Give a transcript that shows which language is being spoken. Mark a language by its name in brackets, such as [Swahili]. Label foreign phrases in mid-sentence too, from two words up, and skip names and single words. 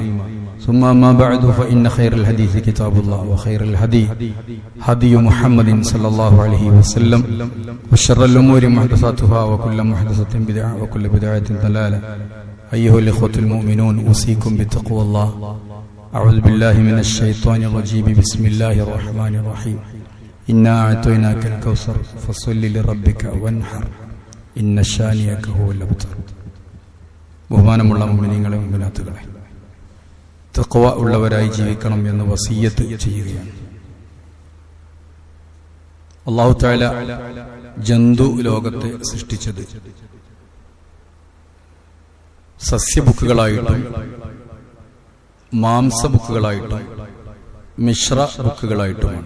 [Arabic] ثم أما بعد، فإن خير الحديث كتاب الله، وخير الهدي هدي محمد صلى الله عليه وسلم، وشر الأمور محدثاتها، وكل محدثة بدعة، وكل بدعة ضلالة. أيها الإخوة المؤمنون، أوصيكم بتقوى الله. أعوذ بالله من الشيطان الرجيم. بسم الله الرحمن الرحيم. إنا أعطيناك الكوثر فصل لربك وانحر إن شانئك هو الأبتر. [Malayalam] ബഹുമാനമുള്ള മുഅ്മിനീങ്ങളെ, മുഅ്മിനാത്തുകളെ, തഖ്വ ഉള്ളവരായി ജീവിക്കണം എന്ന് വസിയ്യത്ത് ചെയ്യുകയാണ്. അല്ലാഹു തആല ജന്തു ലോകത്തെ സൃഷ്ടിച്ചത് സസ്യബുക്കുകളായിട്ടും മാംസബുക്കുകളായിട്ടും മിശ്ര ബുക്കുകളായിട്ടുമാണ്.